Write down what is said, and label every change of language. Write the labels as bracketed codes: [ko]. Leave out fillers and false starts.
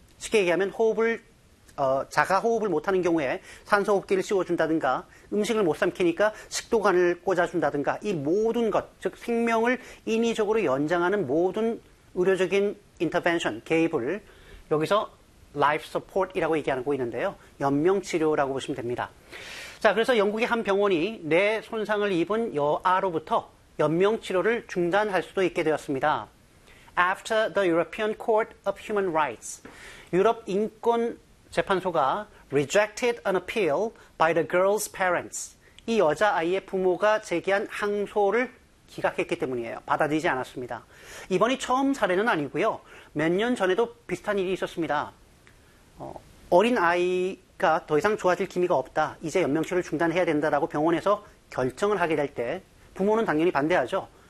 [ko] 쉽게 얘기하면 호흡을 자가호흡을 못하는 경우에 산소호흡기를 씌워준다든가 음식을 못 삼키니까 식도관을 꽂아준다든가 이 모든 것, 즉 생명을 인위적으로 연장하는 모든 의료적인 intervention, 개입을 여기서 life support이라고 얘기하고 있는데요. 연명치료라고 보시면 됩니다. 자, 그래서 영국의 한 병원이 뇌 손상을 입은 여아로부터 연명치료를 중단할 수도 있게 되었습니다. [en] After the European Court of Human Rights, [ko] 유럽 인권 재판소가 [en] rejected an appeal by the girl's parents. [ko] 이 여자아이의 부모가 제기한 항소를 기각했기 때문이에요. 받아들이지 않았습니다. 이번이 처음 사례는 아니고요. 몇 년 전에도 비슷한 일이 있었습니다. 어린 아이가 더 이상 좋아질 기미가 없다. 이제 연명치료를 중단해야 된다라고 병원에서 결정을 하게 될 때 부모는 당연히 반대하죠.